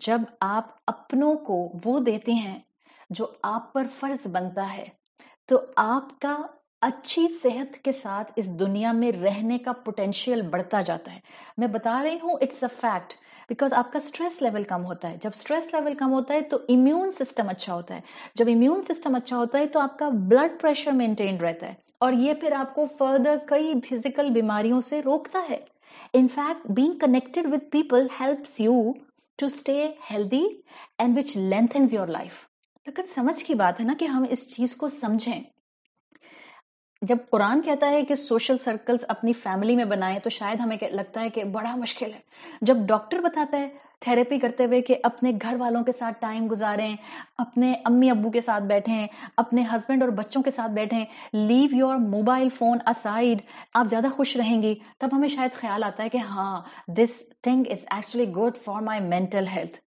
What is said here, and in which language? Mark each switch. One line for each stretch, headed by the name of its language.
Urdu: جب آپ اپنوں کو وہ دیتے ہیں جو آپ پر فرض بنتا ہے تو آپ کا اچھی صحت کے ساتھ اس دنیا میں رہنے کا پوٹینشیل بڑھتا جاتا ہے. میں بتا رہی ہوں اٹس اے فیکٹ، بیکاز آپ کا سٹریس لیول کم ہوتا ہے. جب سٹریس لیول کم ہوتا ہے تو امیون سسٹم اچھا ہوتا ہے. جب امیون سسٹم اچھا ہوتا ہے تو آپ کا بلڈ پریشر مینٹین رہتا ہے، اور یہ پھر آپ کو فردر کئی فزیکل بیماریوں سے روکتا ہے.
English: In fact, being connected with people helps you to stay healthy and which lengthens your life.
Urdu: لیکن سمجھ کی بات ہے نا کہ ہم اس چیز کو سمجھیں. جب قرآن کہتا ہے کہ سوشل سرکلز اپنی فیملی میں بنائیں تو شاید ہمیں لگتا ہے کہ بڑا مشکل ہے. جب ڈاکٹر بتاتا ہے تھیراپی کرتے ہوئے کہ اپنے گھر والوں کے ساتھ ٹائم گزاریں، اپنے امی ابو کے ساتھ بیٹھیں، اپنے ہسبینڈ اور بچوں کے ساتھ بیٹھیں، لیو یور موبائل فون اسائڈ، آپ زیادہ خوش رہیں گی، تب ہمیں شاید خیال آتا ہے کہ ہاں this thing is actually good for my mental health.